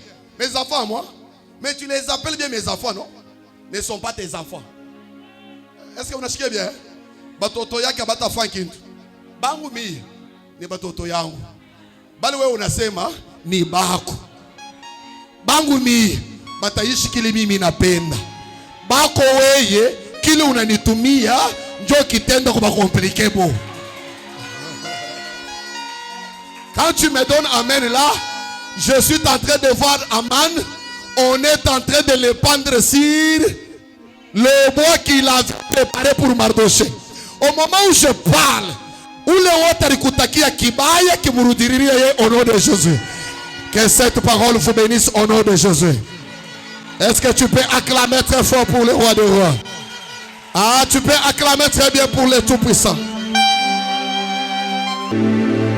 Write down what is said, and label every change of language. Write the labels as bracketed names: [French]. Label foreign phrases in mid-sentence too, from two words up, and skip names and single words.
[French] Mes enfants, moi. Mais tu les appelles bien mes enfants, non? ne sont pas tes enfants. Est-ce que vous n'achètez bien? [Swahili] Batoto yake batafa kintu. Bangu mimi ni batoto yangu. Bali wewe unasema ni bako. Bangu mimi bataishi kile mimi napenda. Bako weye kile unanitumia njoo kitendo kwa compliqué bo. [French] Quand tu me donnes amen là, je suis en train de voir amen. On est en train de le pendre sur le bois qu'il a préparé pour Mardoché. Au moment où je parle, où le water [Swahili] kutakia kibaya kimurudiriria [French] au nom de Jésus. Que cette parole vous bénisse au nom de Jésus. Est-ce que tu peux acclamer très fort pour le roi des rois? Ah, tu peux acclamer très bien pour le Tout-Puissant.